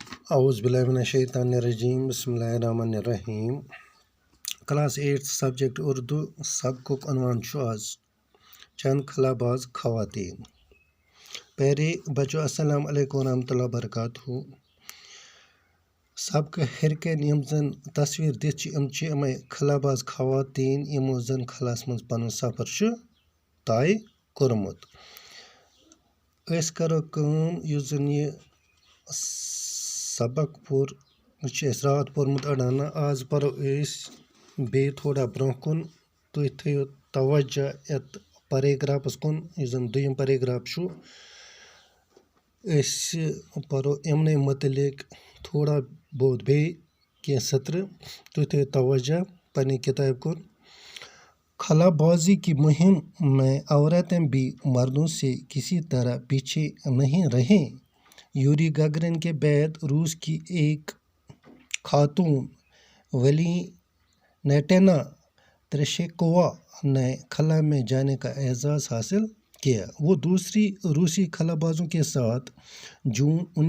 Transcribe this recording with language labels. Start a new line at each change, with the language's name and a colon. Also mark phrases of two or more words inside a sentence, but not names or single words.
Arabic: اعوذ باللہ من الشیطان الرجیم بسم اللہ الرحمن الرحیم
Kashmiri: کلاس 8 سبجیکٹ اردو سبقک عنوان چھُ آز
Urdu: چند خلا باز خواتین پیارے بچو
Arabic: السلام علیکم ورحمۃ اللہ وبرکاتہ
Kashmiri: سبق ہرکن یم زن تصویر دتھ یمے خلا باز خواتین یمو زن خلاس من پن سفر طے کورمت أسۍ کرو کٲم یُس زن یہ سبق پوٚر یہِ چھُ اَسہِ راتھ پوٚرمُت اڑانا آز پرو أسۍ بیٚیہِ تھوڑا برونٛہہ کُن تُہۍ تھٲیِو توجہ یتھ پیراگرافس کُن یُس زن دوٚیِم پیراگراف چھُ أسۍ پرو یِمنٕے متعلق تھوڑا بہت بیٚیہِ کینٛہہ سطرٕ تُہۍ تھٲیِو توجہ پننہِ کتابہِ کُن
Urdu: خلا بازی کی مہم میں عورتیں بھی مردوں سے کسی طرح پیچھے نہیں رہیں یوری گگرن کے بعد روس کی ایک خاتون ویلینٹینا تریشکووا نے خلا میں جانے کا اعزاز حاصل کیا وہ دوسری روسی خلا بازوں کے ساتھ جون